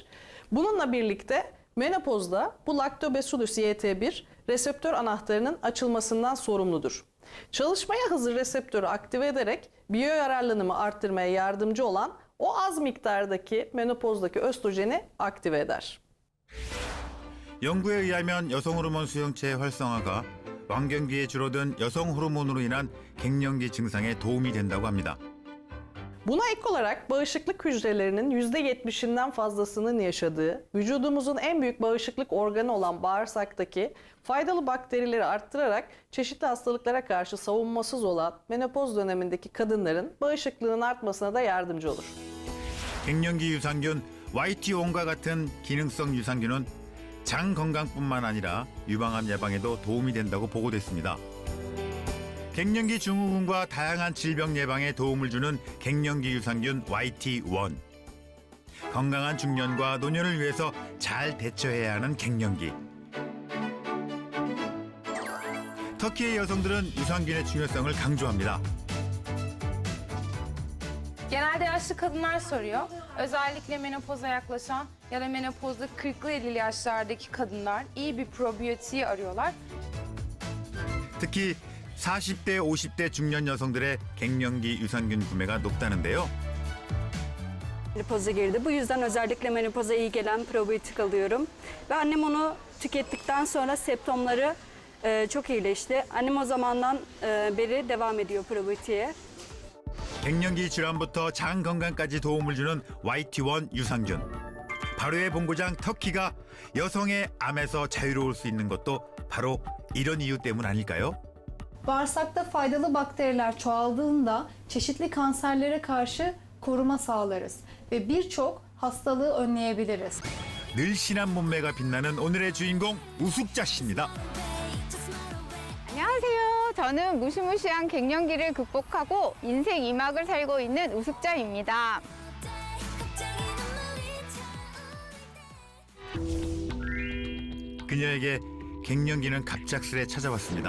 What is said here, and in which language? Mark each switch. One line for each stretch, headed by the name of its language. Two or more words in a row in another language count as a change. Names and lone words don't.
Turkish: Bununla birlikte menopozda bu Lactobacillus YT1 reseptör anahtarının açılmasından sorumludur. Çalışmaya hazır reseptörü aktive ederek biyoyararlanımı arttırmaya yardımcı olan o az miktardaki menopozdaki östrojeni aktive eder.
Korean: 연구에 의하면 여성 호르몬 수용체의 활성화가 왕경기에 줄어든 여성 호르몬으로 인한 갱년기 증상에 도움이 된다고 합니다.
Turkish: Buna ek olarak bağışıklık hücrelerinin %70'inden fazlasının yaşadığı, vücudumuzun en büyük bağışıklık organı olan bağırsaktaki faydalı bakterileri arttırarak çeşitli hastalıklara karşı savunmasız olan menopoz dönemindeki kadınların bağışıklığının artmasına da yardımcı olur.
Korean: 갱년기 유산균 YT1과 같은 기능성 유산균은 장 건강뿐만 아니라 유방암 예방에도 도움이 된다고 보고됐습니다. 갱년기 증후군과 다양한 질병 예방에 도움을 주는 갱년기 유산균 YT1. 건강한 중년과 노년을 위해서 잘 대처해야 하는 갱년기. 터키의 여성들은 유산균의 중요성을 강조합니다.
Turkish: Genelde yaşlı kadınlar soruyor. Özellikle menopoza yaklaşan ya da menopozda 40'lı 50'li yaşlardaki kadınlar iyi bir probiyotiği arıyorlar.
Korean: 특히 40대, 50대 중년 여성들의 갱년기 유산균 구매가 높다는데요.
Turkish: Menopoza girdi. Bu yüzden özellikle menopoza iyi gelen probiyotik alıyorum. Ve annem onu tükettikten sonra septomları çok iyileşti. Annem o zamandan beri devam ediyor probiyotiğe.
Korean: 갱년기 질환부터 장 건강까지 도움을 주는 YT1 유산균. 발효의 본고장 터키가 여성의 암에서 자유로울 수 있는 것도 바로 이런 이유 때문 아닐까요?
Turkish: Bağırsakta faydalı bakteriler çoğaldığında çeşitli kanserlere karşı koruma sağlarız ve birçok hastalığı önleyebiliriz.
Korean: 늘씬한 몸매가 빛나는 오늘의 주인공 우숙자 씨입니다. 안녕하세요. 저는 무시무시한 갱년기를 극복하고 인생 2막을 살고 있는 우숙자입니다. 그녀에게 갱년기는 갑작스레 찾아왔습니다.